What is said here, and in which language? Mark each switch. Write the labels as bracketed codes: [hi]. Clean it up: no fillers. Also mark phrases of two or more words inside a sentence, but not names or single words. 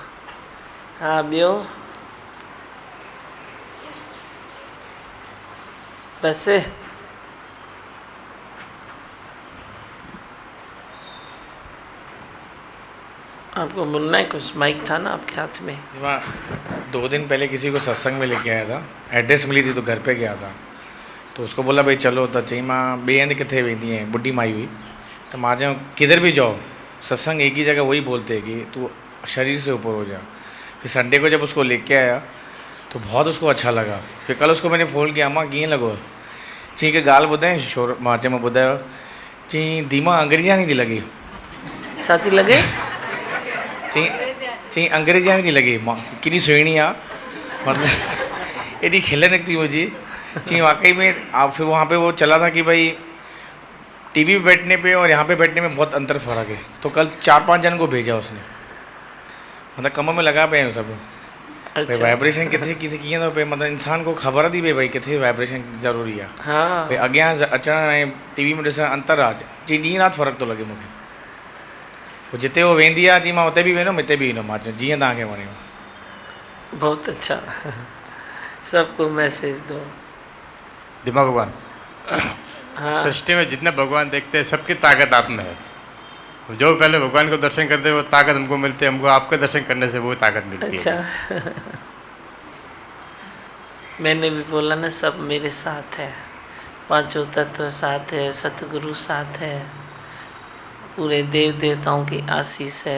[hi] हाँ बियो बस आपको बोलना है कुछ? माइक था ना आपके हाथ में। मैं 2 दिन पहले किसी को सत्संग में लेके आया था, एड्रेस मिली थी तो घर पे गया था, तो उसको बोला भाई चलो, तो [sd] चई मां ॿिए हंधि किथे वेंदी है, [hi] बुढ़ी माई हुई, तो [sd] मां चयो [hi] किधर भी जाओ सत्संग एक ही जगह वही बोलते हैं कि तू शरीर से ऊपर हो जा। फिर संडे को जब उसको लेके आया तो बहुत उसको अच्छा लगा। फिर कल उसको मैंने फ़ोन किया, [sd] मां कीअं लॻो? चई की ॻाल्हि ॿुधाए शोर। मां चयो मां ॿुधायो। [hi] चई धीमा अंग्रेजी नहीं थी लगी। [sd] छा थी लगे? [hi] चई अंग्रेजी नहीं थी लगी। [sd] मां किनी सुहिणी आहे, मतलब एडी खिल निकती मुझे। [hi] चई वाकई में आप। फिर वहाँ पे वो चला था कि भाई टीवी पे बैठने पे और यहाँ पे बैठने में बहुत अंतर फ़र्क है। तो कल 4-5 जन को भेजा उसने, मतलब कम में लगा पे सब। अच्छा। [sd] वाइब्रेशन किथे किथे कीअं थो पे, मतलब इंसान को ख़बर थी पए भाई किथे वाइब्रेशन ज़रूरी आहे। [hi] हाँ [sd] भाई अॻियां अचण ऐं टीवी में ॾिसण अंतर आहे। चई ॾींहुं राति फ़र्क़ु थो लॻे मूंखे। पोइ जिते वो वेंदी आहे चई मां उते बि वेंदुमि, हिते बि ईंदुमि। मां चयो जीअं तव्हांखे वणेव। [hi] बहुत अच्छा। सबको मैसेज दो। दिमाग भगवान, हाँ सृष्टि में जितने भगवान देखते हैं सबकी ताकत आप में है। जो पहले भगवान को दर्शन करते हैं वो ताकत हमको मिलती है, हमको आपके दर्शन करने से वो ताकत मिलती अच्छा। है। मैंने भी बोला ना, सब मेरे साथ है, पांचों तत्व साथ है, सतगुरु साथ है, पूरे देव देवताओं की आशीष है।